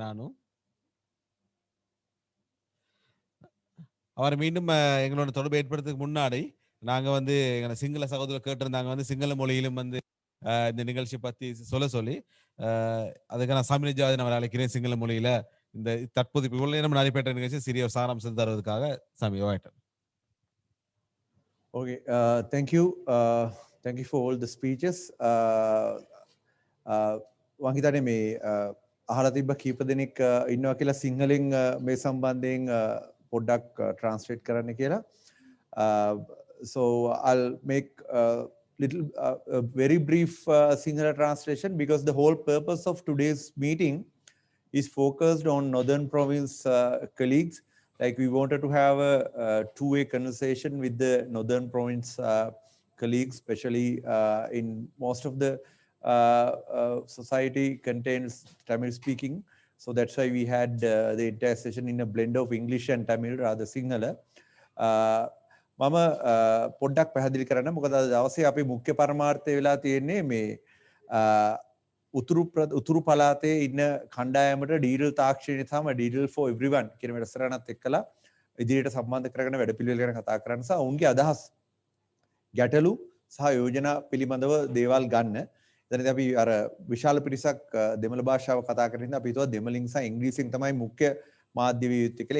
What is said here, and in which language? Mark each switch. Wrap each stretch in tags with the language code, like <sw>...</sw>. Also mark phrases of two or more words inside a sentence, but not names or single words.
<ta>நானும் அவர் மீண்டும் எங்களோட தொடர்பு ஏற்படுறதுக்கு முன்னாடி நாங்க வந்து எங்களை சிங்கள சகோதரர் கேட்டிருந்தாங்க வந்து சிங்கள மொழியிலும் வந்து இந்த நிகழ்ச்சி பத்தி சொல்ல சொல்லி அதுக்கு நான் சாமிஜாதி நான் அழைக்கிறேன் சிங்கள மொழியில இந்த தற்போது இவ்வளவு நேரம் நடைபெற்ற நிகழ்ச்சி சிறிய சாராம்சம் தருவதற்காக சாமி வாய்ட்டேன்.</ta> <en>Okay, thank you for all the speeches.</en> <si>මම හිතන්නේ මේ අහලා තිබ්බ කීප දෙනෙක් ඉන්නවා කියලා සිංහලෙන් මේ සම්බන්ධයෙන් පොඩ්ඩක් translate කරන්න කියලා.</si> <en>So I'll make little a very brief Sinhala translation because the whole purpose of today's meeting is focused on Northern Province colleagues. Like we wanted to have a two-way conversation with the Northern Province colleagues, especially in most of the society contains Tamil speaking. So that's why we had the entire session in a blend of English and Tamil rather Sinhala.</en> <si>මම පොඩ්ඩක් පැහැදිලි කරන්න මොකද අද දවසේ අපේ මුඛ්‍ය පරමාර්ථය වෙලා තියෙන්නේ මේ උතුරු පළාතේ ඉන්න කණ්ඩායමට ඩීටල් තාක්ෂණය සම ඩීටල්</si> <en>for everyone</en> <si>කියන වැඩසටහනත් එක්කලා ඉදිරියට සම්බන්ධ කරගෙන වැඩපිළිවෙල ගැන කතා කරන්න සහ උන්ගේ අදහස් ගැටලු සහ යෝජනා පිළිබඳව දේවල් ගන්න. එතනදී අපි අර විශාල පිරිසක් දෙමළ භාෂාව කතා කරන ඉඳන් අපි හිතුවා දෙමළින් සහ ඉංග්‍රීසියෙන් තමයි මුඛ්‍ය මාධ්‍ය විය යුත්තේ කියලා.</si>